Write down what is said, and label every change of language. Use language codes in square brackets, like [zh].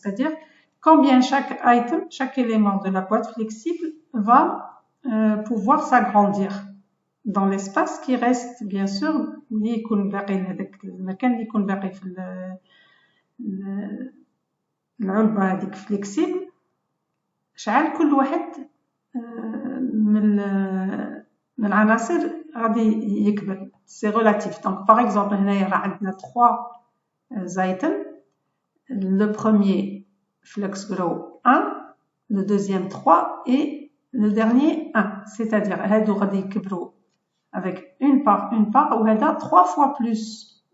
[fr] C'est-à-dire combien chaque élément de la boîte flexible va pouvoir s'agrandir dans l'espace qui reste, bien sûr, [ar] اللي يكون باقي هذاك المكان اللي يكون باقي في العلبة هذيك [fr] flexible. [ar] شحال كل واحد من العناصر غادي يكبر. [fr] C'est relatif. Donc, par exemple, [ar] هنايا راه عندنا 3 items. [fr] Le premier FlexGrow 1, le deuxième 3 et le dernier 1. C'est-à-dire, [ar] هادو غادي يكبروا [fr] avec une part, ou [ar] هذا [fr] 3 fois plus.